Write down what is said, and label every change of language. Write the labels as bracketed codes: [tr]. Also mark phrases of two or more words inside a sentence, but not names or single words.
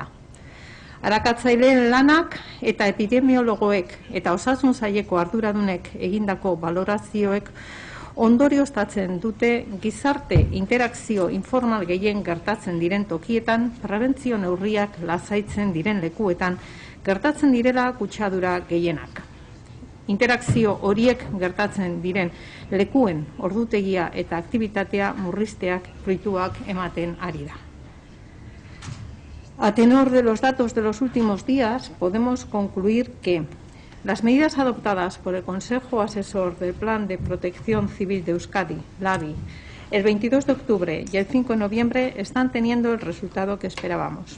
[eu] Arakatzaileen lanak eta epidemiologoek eta osasun saileko arduradunek egindako balorazioek ondorioztatzen dute gizarte interakzio informal gehien gertatzen diren tokietan, prebentzio neurriak lasaitzen diren lekuetan, gertatzen direla kutsadura gehienak. Interakzio horiek gertatzen diren lekuen ordutegia eta aktibitatea murrizteak fruituak ematen ari da. [es] A tenor de los datos de los últimos días, podemos concluir que las medidas adoptadas por el Consejo Asesor del Plan de Protección Civil de Euskadi, LABI, el 22 de octubre y el 5 de noviembre están teniendo el resultado que esperábamos.